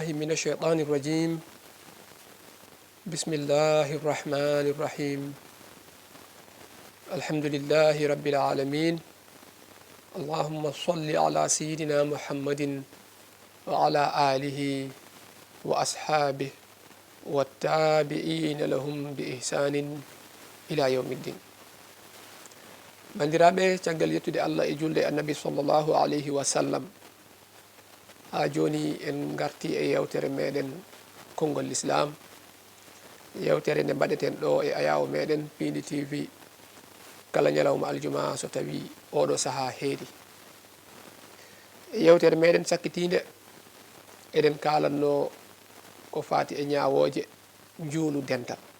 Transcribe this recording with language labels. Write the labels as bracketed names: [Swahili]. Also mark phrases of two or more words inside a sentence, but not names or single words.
[Arabic] من الشيطان الرجيم بسم الله الرحمن الرحيم الحمد لله رب العالمين اللهم صل على سيدنا محمد وعلى آله وأصحابه والتابعين لهم بإحسان إلى يوم الدين [Fula] bandiraɓe caggal yettude allah e julde annabi [Arabic] صلى الله عليه وسلم [Fula] ha joni en garti e yewtere meɗen konngol l'islam yewtere nde mbaɗeten ɗo e ayawo meɗen Pindi TV kala ñalawma aljuma so tawi oɗo saaha heedi yewtere meɗen sakkitinde eɗen kalanno ko fati e ñawoje juulu dental